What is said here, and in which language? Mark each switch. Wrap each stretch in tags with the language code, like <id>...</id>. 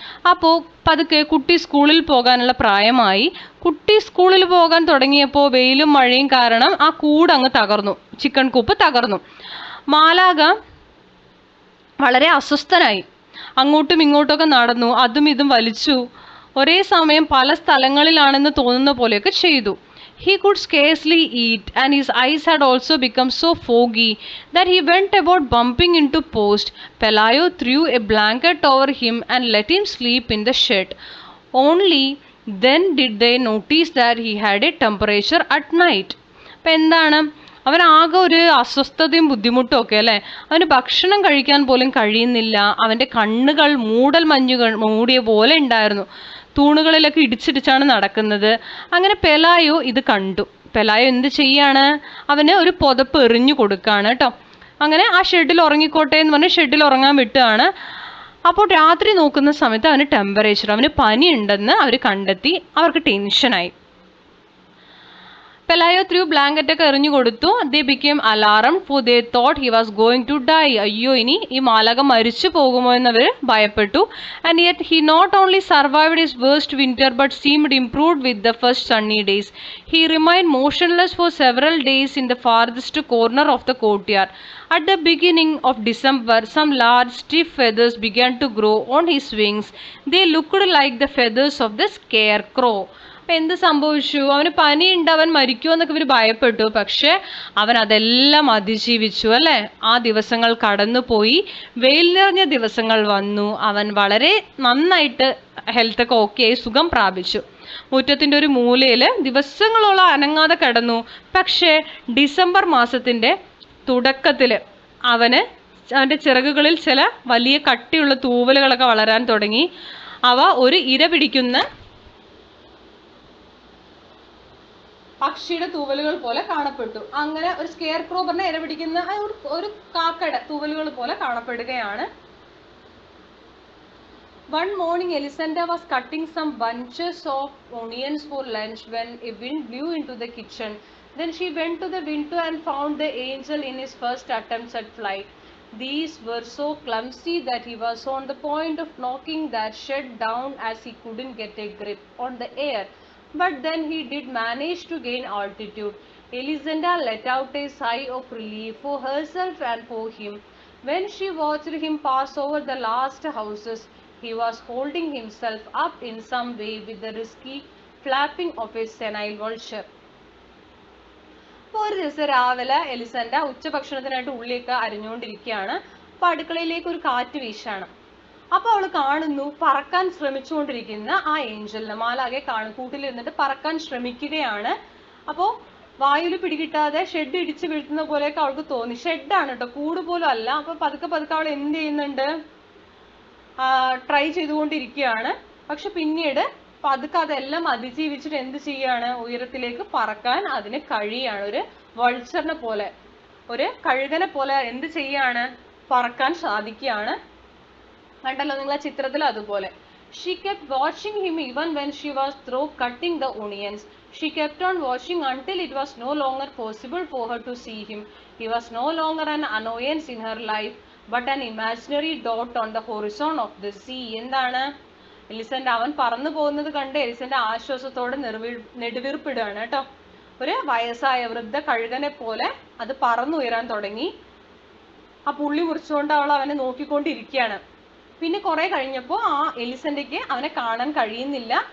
<ml>അപ്പോൾ പതുക്കെ കുട്ടി സ്കൂളിൽ പോകാനുള്ള പ്രായമായി. കുട്ടി സ്കൂളിൽ പോകാൻ തുടങ്ങിയപ്പോൾ വെയിലും മഴയും കാരണം ആ കൂട് അങ്ങ് തകർന്നു, ചിക്കൻ കൂപ്പ് തകർന്നു. മാലാഖ വളരെ അസ്വസ്ഥനായി, അങ്ങോട്ടും ഇങ്ങോട്ടൊക്കെ നടന്നു, അതും ഇതും വലിച്ചു, ഒരേ സമയം പല സ്ഥലങ്ങളിലാണെന്ന് തോന്നുന്ന പോലെയൊക്കെ ചെയ്തു.</ml> <en>He could scarcely eat, and his eyes had also become so foggy that he went about bumping into posts. Pelayo threw a blanket over him and let him sleep in the shed. Only then did they notice that he had a temperature at night.</en> <ml>അപ്പം എന്താണ്, അവനാകെ ഒരു അസ്വസ്ഥതയും ബുദ്ധിമുട്ടും ഒക്കെ അല്ലേ. അവന് ഭക്ഷണം കഴിക്കാൻ പോലും കഴിയുന്നില്ല. അവൻ്റെ കണ്ണുകൾ മൂടൽ മഞ്ഞുകൾ മൂടിയ പോലെ ഉണ്ടായിരുന്നു. തൂണുകളിലൊക്കെ ഇടിച്ചിടിച്ചാണ് നടക്കുന്നത്. അങ്ങനെ പെലായോ ഇത് കണ്ടു. പെലായോ എന്ത് ചെയ്യാണ്, അവന് ഒരു പുതപ്പ് എറിഞ്ഞു കൊടുക്കുകയാണ് കേട്ടോ. അങ്ങനെ ആ ഷെഡിൽ ഉറങ്ങിക്കോട്ടെ എന്ന് പറഞ്ഞ് ഷെഡിൽ ഉറങ്ങാൻ വിട്ടുകയാണ്. അപ്പോൾ രാത്രി നോക്കുന്ന സമയത്ത് അവന് ടെമ്പറേച്ചർ, അവന് പനി ഉണ്ടെന്ന് അവർ കണ്ടെത്തി. അവർക്ക് ടെൻഷനായി.</ml> <en>Pelayo threw blanket</en> <ml>ഒക്കെ എറിഞ്ഞു കൊടുത്തു.</ml> <en>They became alarm for they thought he was going to die.</en> <ml>അയ്യോ, ഇനി ഈ മാലാഖ മരിച്ചു പോകുമോ എന്നവർ ഭയപ്പെട്ടു.</ml> <en>And yet he not only survived his worst winter but seemed improved with the first sunny days. He remained motionless for several days in the farthest corner of the courtyard. At the beginning of December, some large stiff feathers began to grow on his wings. They looked like the feathers of the scarecrow.</en> <ml>അപ്പം എന്ത് സംഭവിച്ചു? അവന് പനിയുണ്ട്, അവൻ മരിക്കുമോ എന്നൊക്കെ ഇവർ ഭയപ്പെട്ടു. പക്ഷെ അവൻ അതെല്ലാം അതിജീവിച്ചു അല്ലേ. ആ ദിവസങ്ങൾ കടന്നുപോയി, വെയിൽ നിറഞ്ഞ ദിവസങ്ങൾ വന്നു. അവൻ വളരെ നന്നായിട്ട് ഹെൽത്തൊക്കെ ഓക്കെ ആയി സുഖം പ്രാപിച്ചു. മുറ്റത്തിൻ്റെ ഒരു മൂലയിൽ ദിവസങ്ങളോളം അനങ്ങാതെ കിടന്നു. പക്ഷേ ഡിസംബർ മാസത്തിൻ്റെ തുടക്കത്തിൽ അവൻ്റെ ചിറകുകളിൽ ചില വലിയ കട്ടിയുള്ള തൂവലുകളൊക്കെ വളരാൻ തുടങ്ങി. അവ ഒരു ഇര പിടിക്കുന്ന പക്ഷിയുടെ തൂവലുകൾ പോലെ കാണപ്പെട്ടു. അങ്ങനെ ഒരു സ്കെയർ ക്രോ പറഞ്ഞ ഇര പിടിക്കുന്ന ഒരു കാക്കയുടെ തൂവലുകൾ പോലെ കാണപ്പെടുകയാണ്.</ml> <en>One morning, Elisenda was cutting some bunches of onions for lunch when a wind blew into the kitchen. Then she went to the window and found the angel in his first attempts at flight. These were so clumsy that he was on the point of knocking that shed down as he couldn't get a grip on the air. But then he did manage to gain altitude. Elisenda let out a sigh of relief for herself and for him. When she watched him pass over the last houses, he was holding himself up in some way with the risky flapping of a senile vulture.</en> <ml>അപ്പോൾ ഒരു ദിവസം രാവിലെ എലിസണ്ട ഉച്ചഭക്ഷണത്തിനായിട്ട് ഉള്ളിയൊക്കെ അരിഞ്ഞുകൊണ്ടിരിക്കുകയാണ്. അപ്പോൾ അടുക്കളയിലേക്ക് ഒരു കാറ്റ് വീശാണ്. അപ്പോൾ അവൾ കാണുന്നു പറക്കാൻ ശ്രമിച്ചുകൊണ്ടിരിക്കുന്ന ആ ഏഞ്ചലിനെ. മാലാഖയെ കാണും, കൂട്ടിലിരുന്നിട്ട് പറക്കാൻ ശ്രമിക്കുകയാണ്. അപ്പോൾ വായുവിൽ പിടികിട്ടാതെ ഷെഡ് ഇടിച്ച് വീഴ്ത്തുന്ന പോലെയൊക്കെ അവൾക്ക് തോന്നി. ഷെഡാണ് കേട്ടോ, കൂട് പോലും അല്ല. അപ്പോൾ പതുക്കെ പതുക്കെ അവൾ എന്ത് ചെയ്യുന്നുണ്ട്, ട്രൈ ചെയ്തുകൊണ്ടിരിക്കുകയാണ്. പക്ഷെ പിന്നീട് പതുക്കെ അതെല്ലാം അതിജീവിച്ചിട്ട് എന്ത് ചെയ്യാണ്, ഉയരത്തിലേക്ക് പറക്കാൻ അതിന് കഴിയാണ്. ഒരു വൾച്ചറിനെ പോലെ, ഒരു കഴുകനെ പോലെ എന്ത് ചെയ്യാണ്, പറക്കാൻ സാധിക്കുകയാണ്. കണ്ടല്ലോ നിങ്ങൾ ആ ചിത്രത്തിൽ അതുപോലെ.</ml> <en>She kept watching him even when she was through cutting the onions. She kept on watching until it was no longer possible for her to see him. He was no longer an annoyance in her life, but an imaginary dot on the horizon of the sea.</en> <ml>എന്താണ്, എലിസണ്ട അവൻ പറന്നു പോകുന്നത് കണ്ട് എലിസണ്ട ആശ്വാസത്തോടെ നെടുവീർപ്പിടുകയാണ് കേട്ടോ. ഒരു വയസ്സായ വൃദ്ധ കഴുകനെ പോലെ അത് പറന്നുയരാൻ തുടങ്ങി. ആ പുള്ളി മുറിച്ചുകൊണ്ട് അവൾ അവനെ നോക്കിക്കൊണ്ടിരിക്കുകയാണ്. പിന്നെ കുറെ കഴിഞ്ഞപ്പോൾ ആ എലിസണ്ടയ്ക്ക് അവനെ കാണാൻ കഴിയുന്നില്ല.</ml>